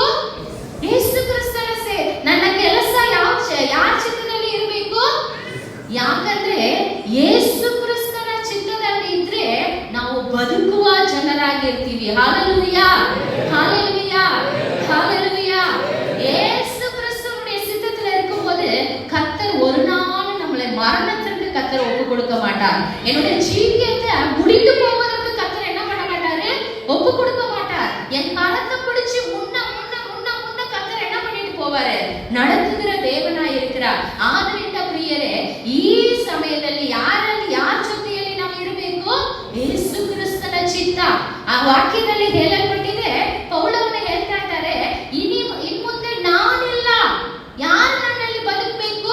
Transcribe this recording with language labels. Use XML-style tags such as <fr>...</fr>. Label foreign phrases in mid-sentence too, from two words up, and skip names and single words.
<kn>ಯೇಸು ಕ್ರಿಸ್ತನ ನನ್ನ ಕೆಲಸ ಯಾರ ಚಿತ್ತದಲ್ಲಿ ಇರಬೇಕು? ಯಾಕಂದ್ರೆ ಯೇಸು ಕ್ರಿಸ್ತನ ಚಿತ್ತದಲ್ಲಿ ಇದ್ರೆ ನಾವು ಬದುಕುವ ಜನರಾಗಿರ್ತೀವಿ. ಹಾಲೆಲೂಯಾ, ಹಾಲೆಲೂಯಾ, ಹಾಲೆಲೂಯಾ.</kn> <ta>ಯೇசு கிறிஸ்துவுடைய சித்தத்துல இருக்கும்போது கர்த்தர் ஒரு நாள் நம்மளை மரணத்திற்கு கர்த்தர் ஒப்பு கொடுக்க மாட்டார். என்னுடைய ஜீவியத்தை முடிந்து போவதற்கு கர்த்தர் என்ன பண்ண மாட்டாரு? ஒப்பு கொடுக்க மாட்டார். என் கரத்தை பிடிச்சு முன்ன கர்த்தர் என்ன பண்ணிட்டு போவாரு? நடத்துகிற தேவனாய் இருக்கிறார்.</ta> <kn>ಆದ್ರಿಂದ ಪ್ರಿಯರೇ, ಈ ಸಮಯದಲ್ಲಿ ಯಾರ ಜೊತೆಯಲ್ಲಿ ನಾವು ಇರಬೇಕು? ಯೇಸು ಕ್ರಿಸ್ತನ ಚಿತ್ತ. ಆ ವಾಕ್ಯದಲ್ಲಿ ಹೇಳಲ್ಪಟ್ಟಿದೆ, ಪೌಲನು ಹೇಳ್ತಾ ಇದ್ದಾರೆ, ಇನ್ಮುಂದೆ ನಾನಿಲ್ಲ, ಯಾರು ನನ್ನಲ್ಲಿ ಬದುಕಬೇಕು?</kn>